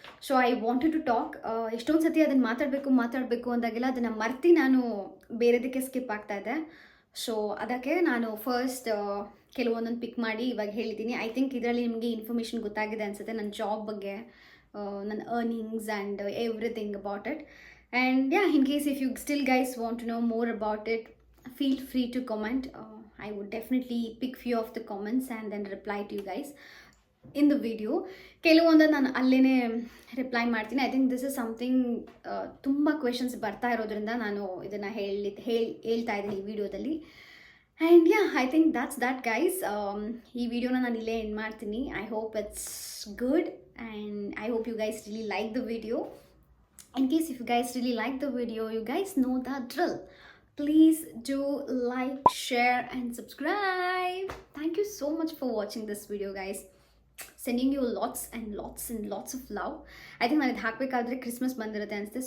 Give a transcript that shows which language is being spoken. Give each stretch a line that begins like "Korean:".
English: So I wanted to talk.
Kannada: ಎಷ್ಟೊಂದು ಸತಿ ಅದನ್ನು ಮಾತಾಡಬೇಕು ಅಂದಾಗೆಲ್ಲ ಅದನ್ನು ಮರ್ತಿ ನಾನು ಬೇರೆದಕ್ಕೆ ಸ್ಕಿಪ್ ಆಗ್ತಾಯಿದ್ದೆ. ಸೊ ಅದಕ್ಕೆ ನಾನು ಫಸ್ಟ್ ಕೆಲವೊಂದೊಂದು ಪಿಕ್ ಮಾಡಿ ಇವಾಗ ಹೇಳಿದ್ದೀನಿ. ಐ ಥಿಂಕ್ ಇದರಲ್ಲಿ ನಿಮಗೆ ಇನ್ಫಾರ್ಮೇಷನ್ ಗೊತ್ತಾಗಿದೆ ಅನಿಸುತ್ತೆ, ನನ್ನ ಜಾಬ್ ಬಗ್ಗೆ, ನನ್ನ earnings
English: And everything about it. And yeah, in case if you still guys want to know more about it, feel free to comment. I would definitely pick few of the comments and then reply to you guys in the video.
Kannada: ಕೆಲವೊಂದು ನಾನು ಅಲ್ಲೇ reply ಮಾಡ್ತೀನಿ.
English: I think this is something
Kannada: ತುಂಬ questions ಬರ್ತಾ ಇರೋದ್ರಿಂದ ನಾನು ಇದನ್ನು ಹೇಳ್ತಾ ಇದ್ದೀನಿ ಈ ವಿಡಿಯೋದಲ್ಲಿ.
English: And yeah I think that's that guys.
Kannada: ಈ ವಿಡಿಯೋನ ನಾನು ಇಲ್ಲೇ ಎಂಡ್ ಮಾಡ್ತೀನಿ.
English: I hope it's good and I hope you guys really like the video. In case if you guys really like the video, you guys know the drill. Please do like, share and subscribe. Thank you so much for watching this video guys. Sending you lots of love. I think
Kannada: ನಾನು ಇದು ಹಾಕಬೇಕಾದ್ರೆ Christmas ಬಂದಿರುತ್ತೆ ಅನಿಸುತ್ತೆ.